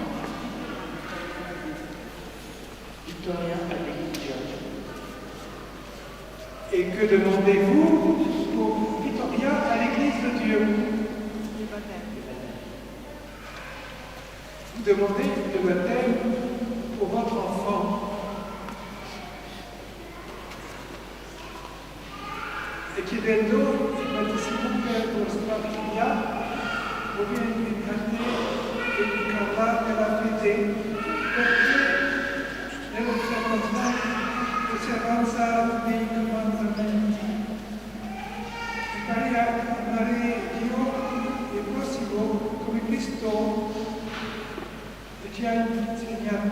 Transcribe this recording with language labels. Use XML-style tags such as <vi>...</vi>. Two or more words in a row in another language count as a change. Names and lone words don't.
<fr>Victoria Adelia. Et que demandez-vous pour Victoria à l'Église de Dieu? Vous demandez le baptême pour votre enfant.</fr> <it>E chiedendo il battesimo per vostra figlia, voi entrate e incarnate la fede, perché nell'osservanza dei comandamenti impari a amare Dio e il prossimo come Cristo ci ha insegnato.</it>